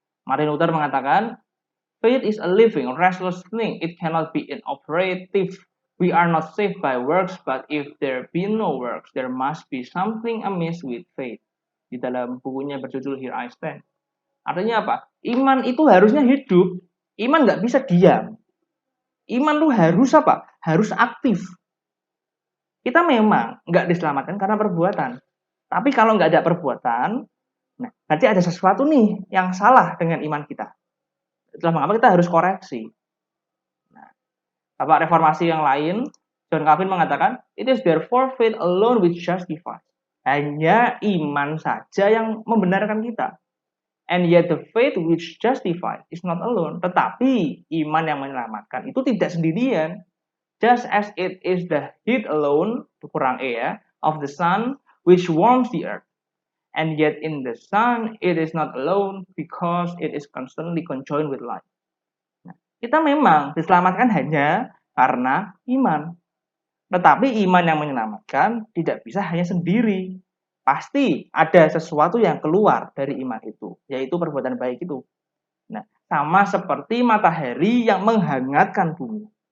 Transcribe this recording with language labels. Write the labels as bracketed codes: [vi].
[en] Martin Luther [id] mengatakan, [en] faith is a living, restless thing. It cannot be inoperative. We are not saved by works, but if there be no works, there must be something amiss with faith. [id] Di dalam bukunya berjudul Here I Stand. Artinya apa? Iman itu harusnya hidup. Iman nggak bisa diam. Iman tuh harus apa? Harus aktif. Kita memang nggak diselamatkan karena perbuatan. Tapi kalau nggak ada perbuatan, nah nanti ada sesuatu nih yang salah dengan iman kita. Itulah mengapa kita harus koreksi. Nah, Bapak reformasi yang lain, John Calvin mengatakan, [en] it is therefore faith alone which justifies. [id] Hanya iman saja yang membenarkan kita. [en] And yet the faith which justifies is not alone. [id] Tetapi iman yang menyelamatkan itu tidak sendirian. [en] Just as it is the heat alone, [id] kurang E ya, [en] of the sun which warms the earth. And yet in the sun it is not alone because it is constantly conjoined with light. [id] Nah, kita memang diselamatkan hanya karena iman. Tetapi iman yang menyelamatkan tidak bisa hanya sendiri. Pasti ada sesuatu yang keluar dari iman itu, yaitu perbuatan baik itu. Nah, sama seperti matahari yang menghangatkan bumi.